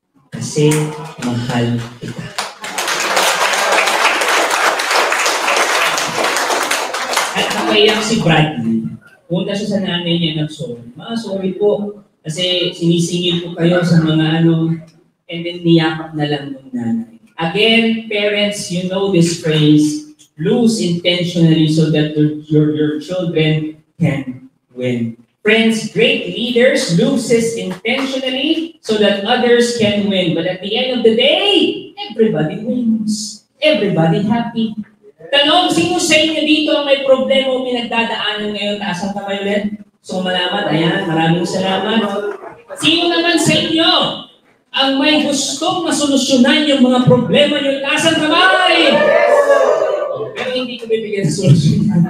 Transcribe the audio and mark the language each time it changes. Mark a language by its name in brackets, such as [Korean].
[Filipino] Kasi mahal kita. At nakaiyak si Bradley. Punta siya sa nanay niya nag-sorry. Sorry po. Kasi sinisingil ko kayo sa mga and then niyakap na lang ng nanay. [English] Again, parents, you know this phrase, lose intentionally so that your children can win. Friends, great leaders loses intentionally so that others can win. But at the end of the day, everybody wins. Everybody happy. [Filipino] Tanong, sino sa inyo dito ang may problema o pinagdadaanan ngayon? Taas ang kamay ulit. So malamat, ayan, maraming salamat. Sino naman sa inyo ang may gustong masolusyonan yung mga problema nyo? Taas ang kamay! Pero hindi ko bibigyan ng solusyon.